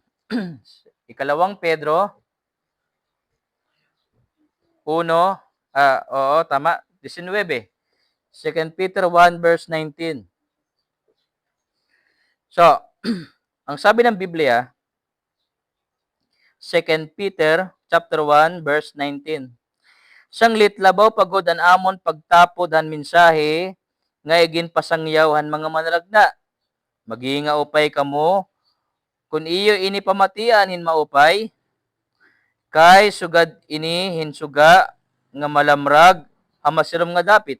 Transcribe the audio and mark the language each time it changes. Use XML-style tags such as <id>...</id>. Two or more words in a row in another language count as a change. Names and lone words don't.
<tl>Ikalawang Pedro 1, tama, 19.</tl> <en>Second Peter 1 verse 19. So,</en> <tl>ang sabi ng Biblia,</tl> <en>Second Peter chapter 1 verse 19.</en> <war>Sanglit labaw pagod an amon pagtapod han mensahe nga igin pasangyaw han mga manalagna. Maghinga upay kamo kun iyo ini pamatian hin maupay kay sugad ini hinsuga nga malamrag hamasirom nga dapit.</war>